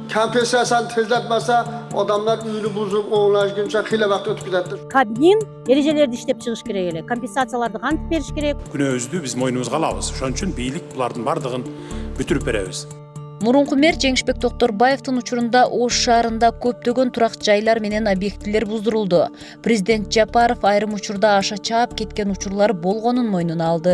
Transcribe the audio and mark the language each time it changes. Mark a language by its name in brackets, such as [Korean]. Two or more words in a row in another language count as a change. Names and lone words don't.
[Uzbek] Kompensasiyani tezlatmasa, odamlar uyini buzib, o'nlashguncha xiyla vaqt o'tib ketadi. [Kyrgyz] Кабмин эрежелерди иштеп чыгыш керек эле. Компенсацияларды кантип бериш керек? Күнөөбүздү биз мойнубузга алабыз. Ошон үчүн бийлик булардын бардыгын бүтүрүп беребиз. Мурунку мэр Жеңишбек Токторбаевдин учурунда Ош шаарында көптөгөн турак жайлар менен объектилер буздурулду. Президент Жапаров айрым учурда аша чаап кеткен учурлар болгонун мойнуна алды.